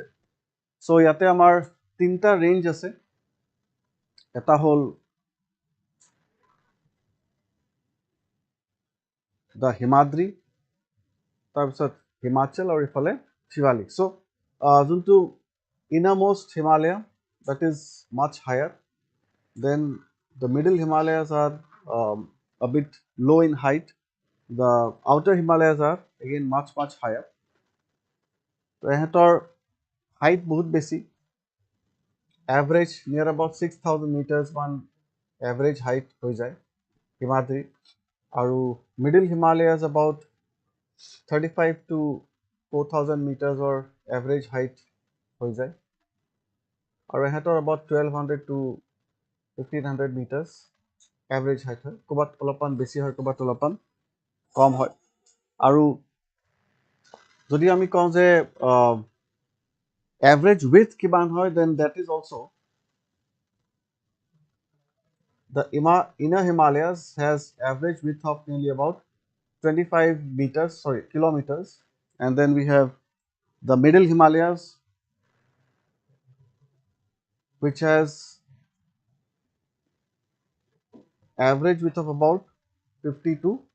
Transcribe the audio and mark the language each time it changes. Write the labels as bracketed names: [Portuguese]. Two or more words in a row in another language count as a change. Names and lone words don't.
[Assamese] চ' ইয়াতে আমাৰ তিনিটা ৰেঞ্জ আছে. এটা হ'ল দ্য হিমাদ্ৰী, তাৰপিছত হিমাচল আৰু ইফালে শিৱালিক. [English] চ' যোনটো innermost Himalaya, that is much higher. Then the middle Himalayas are a bit low in height. The outer Himalayas are again much higher. [Assamese] তো ইহঁতৰ height বহুত বেছি, [English] average near about 6,000 meters [Assamese] মান [English] average height [Assamese] হৈ যায় হিমাদ্ৰী, আৰু [English] middle Himalayas about 35 to 4,000 meters or average height [Assamese] হৈ যায়, আৰু এহেঁতৰ [English] about 1200 to 1500 meters average height [Assamese] হয়, ক'ৰবাত অলপমান বেছি হয়, ক'ৰবাত অলপমান কম হয়। আৰু যদি আমি কওঁ যে [English] average width [Assamese] কিমান হয়, [English] then that is also the inner Himalayas has average width of nearly about 25 meters, sorry, kilometers, and then we have the middle Himalayas, which has average width of about 50 to